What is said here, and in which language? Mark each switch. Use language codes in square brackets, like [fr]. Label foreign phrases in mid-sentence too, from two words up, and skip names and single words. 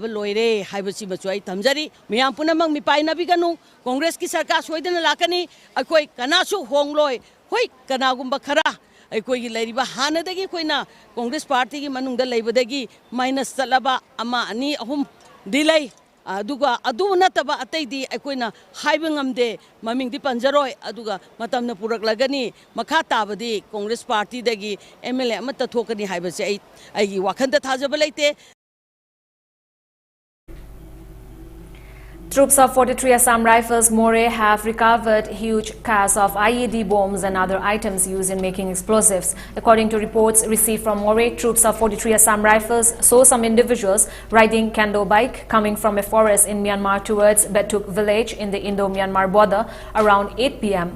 [mni] loire haibasi bachu ai thamjari miyam punamang mipaina biganu Congress ki sarkar soidana lakani aikoi kanasu hongloi Hoi kanagumba khara aikoi leiriba hanadagi koina Congress party gi manungda leibadagi minus chalaba ama ani ahum dilai aduga adu nataba ataidi aikoina haiba ngamde mamingdi panjaroi aduga matamna puraklagani makha tabadi Congress party dagi MLA amata thokani haibase ai gi wakhanda thajaba leite. [en] Troops of 43 Assam Rifles More have recovered huge caches of IED bombs and other items used in making explosives. According to reports received from More, troops of 43 Assam Rifles saw some individuals riding kendo bike coming from a forest in Myanmar towards Betuk village in the Indo-Myanmar border around 8 p.m.